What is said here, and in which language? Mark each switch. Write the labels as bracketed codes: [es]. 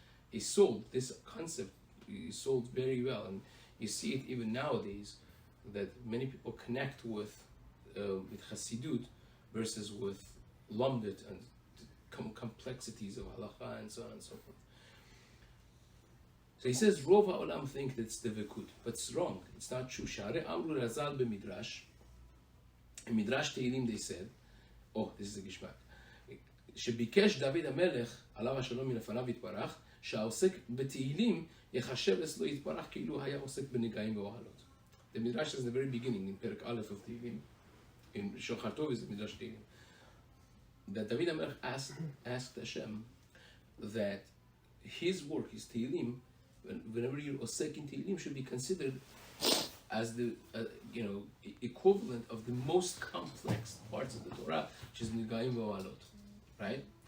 [en] He sold this concept. He sold very well, and you see it even nowadays that many people connect with Hasidut versus with Lomdit and complexities of halacha and so on and so forth. So he says, Rov HaOlam think that's the Vikud, but it's wrong. It's not true. [he] Share Amru Razal b'Midrash. [en] In Midrash Tehillim they said, oh, this is a gishmak. [he] שביקש דוד המלך, עליו השלום מלפניו יתברך, שהעוסק בתהילים יחשב אצלו יתברך כאילו היה עוסק בנגעים ואוהלות. [en] The Midrash is in the very beginning, in Perek Aleph of Tehillim, in Shochar Tov is the Midrash Tehillim, that David HaMelech asked Hashem that his work, his Tehillim, whenever you're osek in Tehillim, should be considered as the equivalent of the most complex parts of the Torah, which is Nigayim V'Ohalot, right?